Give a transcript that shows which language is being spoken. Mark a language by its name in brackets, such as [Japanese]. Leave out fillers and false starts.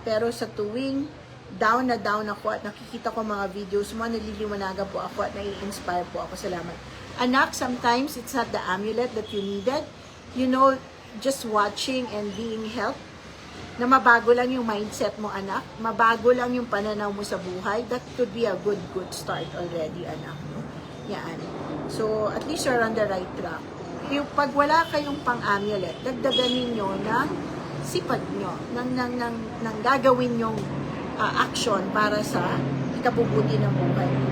[Filipino] Pero sa tuwing down na down ako at nakikita ko mga videos mo, naliliwanagan po ako at nai-inspire po ako. Salamat. [English] Anak, sometimes it's not the amulet that you needed. You know, just watching and being helped, [Filipino] na mabago lang yung mindset mo, [English] anak. [Filipino] Mabago lang yung pananaw mo sa buhay. [English] That could be a good start already, anak. No? Yan. So, at least you're on the right track. [Filipino] Yung pag wala kayong pang-amulet, dagdagan ninyo ng sipag nyo, ng gagawin yung action para sa ikabubuti ng buhay.